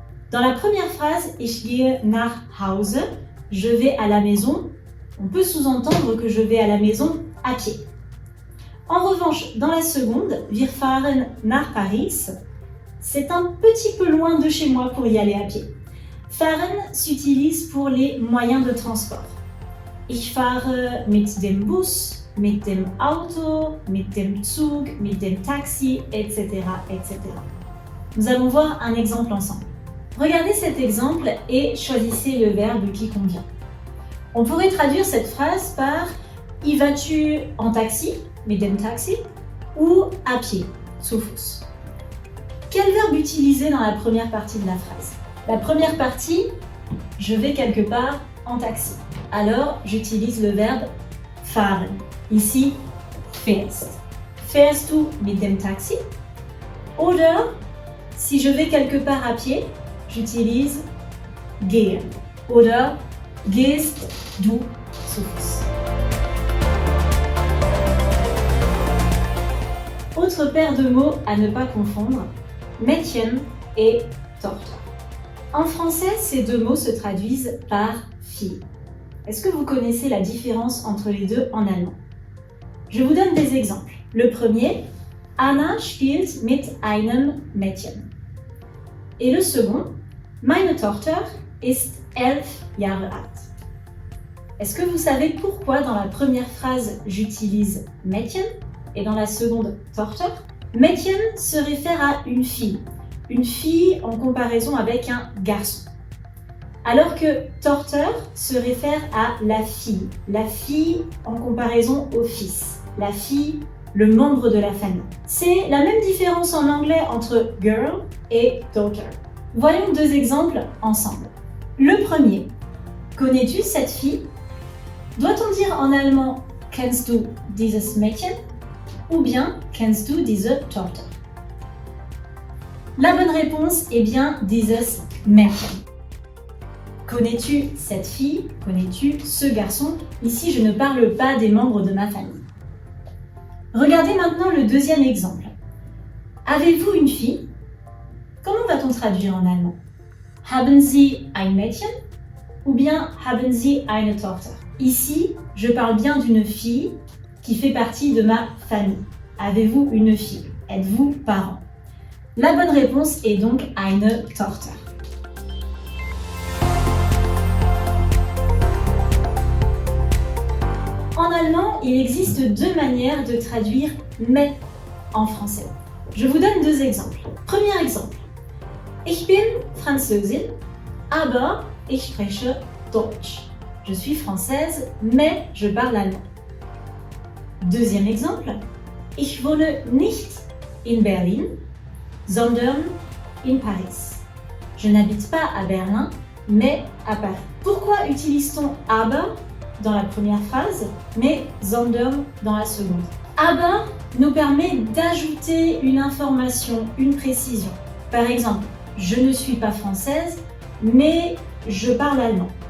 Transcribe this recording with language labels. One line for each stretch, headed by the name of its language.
French: Dans la première phrase,
German: ich gehe nach Hause,
French: je vais à la maison. On peut sous-entendre que je vais à la maison à pied. En revanche, dans la seconde,
German: wir fahren nach Paris,
French: c'est un petit peu loin de chez moi pour y aller à pied. Fahren s'utilise pour les moyens de transport.
German: Ich fahre mit dem Bus, mit dem Auto, mit dem Zug, mit dem Taxi, etc., etc.
French: Nous allons voir un exemple ensemble. Regardez cet exemple et choisissez le verbe qui convient. On pourrait traduire cette phrase par « Y vas-tu en taxi ?»
German: mit dem Taxi
French: ou « à pied »
German: zu Fuß.
French: Quel verbe utiliser dans la première partie de la phrase? La première partie, je vais quelque part en taxi. Alors, j'utilise le verbe fahren. Ici, fährst.
German: Fährst du mit dem Taxi? Oder,
French: si je vais quelque part à pied, j'utilise gehen.
German: Oder, gehst du zu Fuß.
French: Autre paire de mots à ne pas confondre, Mädchen et Tochter. En français, ces deux mots se traduisent par fille. Est-ce que vous connaissez la différence entre les deux en allemand? Je vous donne des exemples. Le premier,
German: Anna spielt mit einem Mädchen.
French: Et le second,
German: Meine Tochter ist 11 Jahre alt.
French: Est-ce que vous savez pourquoi dans la première phrase j'utilise Mädchen et dans la seconde Tochter? Mädchen se réfère à une fille en comparaison avec un garçon. Alors que Tochter se réfère à la fille en comparaison au fils, la fille, le membre de la famille. C'est la même différence en anglais entre girl et daughter. Voyons deux exemples ensemble. Le premier, connais-tu cette fille? Doit-on dire en allemand
German: Kennst du dieses Mädchen
French: ou bien
German: Kennst du diese Tochter?
French: La bonne réponse est bien dieses Mädchen. Connais-tu cette fille? Connais-tu ce garçon? Ici, je ne parle pas des membres de ma famille. Regardez maintenant le deuxième exemple. Avez-vous une fille? Comment va-t-on traduire en allemand?
German: Haben Sie ein Mädchen?
French: Ou bien
German: Haben Sie eine Tochter?
French: Ici, je parle bien d'une fille qui fait partie de ma famille. Avez-vous une fille? Êtes-vous parent? La bonne réponse est donc eine Tochter. En allemand, il existe deux manières de traduire mais en français. Je vous donne deux exemples. Premier exemple.
German: Ich bin Französin, aber ich spreche Deutsch.
French: Je suis française, mais je parle allemand. Deuxième exemple.
German: Ich wohne nicht in Berlin, sondern in Paris.
French: Je n'habite pas à Berlin, mais à Paris. Pourquoi utilise-t-on aber dans la première phrase, mais sondern dans la seconde? Aber nous permet d'ajouter une information, une précision. Par exemple, je ne suis pas française, mais je parle allemand.